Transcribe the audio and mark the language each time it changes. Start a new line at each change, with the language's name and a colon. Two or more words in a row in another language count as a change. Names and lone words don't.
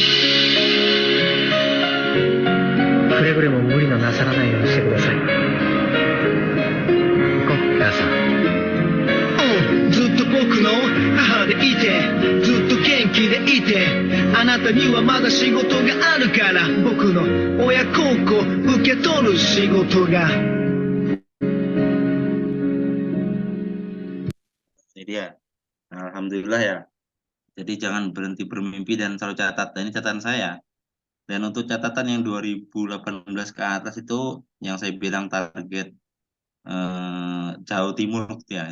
Japanese: くれぐれも無理のなさらないようにしてください。行こう、母さん。ずっと僕の母でいて、ずっと元気でいて、あなたにはまだ仕事があるから、僕の親孝行受け取る仕事が。
Indonesian: Ini dia. Alhamdulillah ya. Jadi jangan berhenti bermimpi dan selalu catat. Dan ini catatan saya. Dan untuk catatan yang 2018 ke atas itu yang saya bilang target Jawa Timur gitu ya.